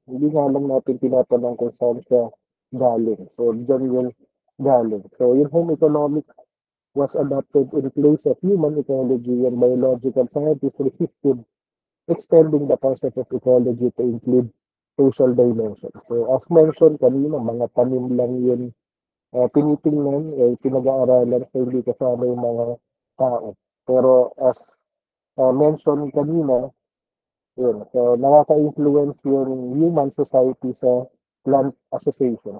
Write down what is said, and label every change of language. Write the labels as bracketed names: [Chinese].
[Filipino] Hindi nga lang natin tinatanong kung saan siya galing. So, dyan yung galing. So, yung [English] home economics was adopted in place of human ecology and biological scientists resisted extending the concept of ecology to include social dimensions. [Filipino] So, [English] as mentioned [Filipino] kanina, mga tanim lang yun tinitingnan, pinag-aaralan so hindi kasama yung mga tao. Pero [English] as mentioned [Filipino] kanina, yun, so nakaka-influence yung human society sa plant association.